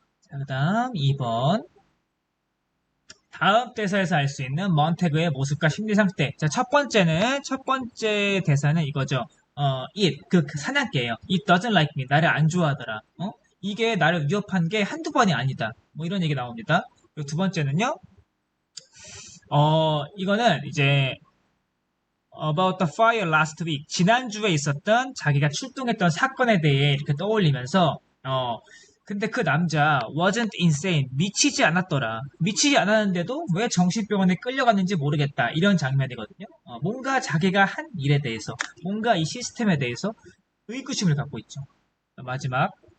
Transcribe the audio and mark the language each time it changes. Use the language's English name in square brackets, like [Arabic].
[Korean] 자, 그 다음 2번. 다음 대사에서 알 수 있는 먼테그의 모습과 심리 상태. 자, 첫 번째 대사는 이거죠. 그 사냥개예요. [English] It doesn't like me. [Korean] 나를 안 좋아하더라. 이게 나를 위협한 게 한두 번이 아니다. 뭐 이런 얘기 나옵니다. 그리고 두 번째는요. 이거는 이제 [English] about the fire last week. [Korean] 지난주에 있었던 자기가 출동했던 사건에 대해 이렇게 떠올리면서 근데 그 남자 [English] wasn't insane. [Korean] 미치지 않았더라. 미치지 않았는데도 왜 정신병원에 끌려갔는지 모르겠다. 이런 장면이거든요. 뭔가 자기가 한 일에 대해서, 뭔가 이 시스템에 대해서 의구심을 갖고 있죠. 마지막.